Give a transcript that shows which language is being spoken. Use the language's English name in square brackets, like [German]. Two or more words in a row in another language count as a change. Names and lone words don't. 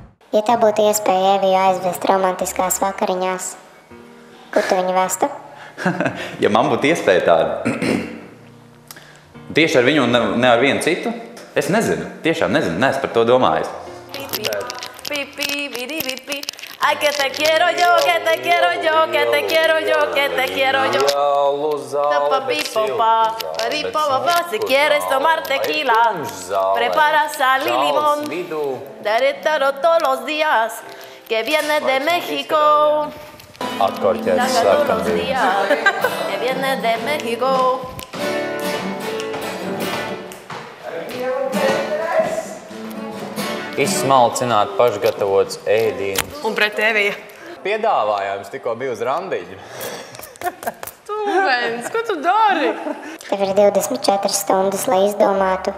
[Latvian] Ja tev būtu iespēja Eviju aizvest romantiskās vakariņās, kur tu viņu vestu? Ja man būtu iespēja tāda, tieši ar viņu un ne ar vienu citu, es nezinu, tiešām nezinu, neesmu par to domājis. [Spanish] Ay, que te quiero yo, que te quiero yo, que te quiero yo, que te quiero yo. Si quieres tomar tequila, prepara sal y limón. Derecho todos los días, que viene de México. Todos los días, que viene de México. [Latvian] Izsmalcināt pašgatavots ēdienas. Un pret Eviju. Piedāvājums tikko bija uz randiņu. Stūvens, ko tu dari? Tev ir 24 stundas, lai izdomātu,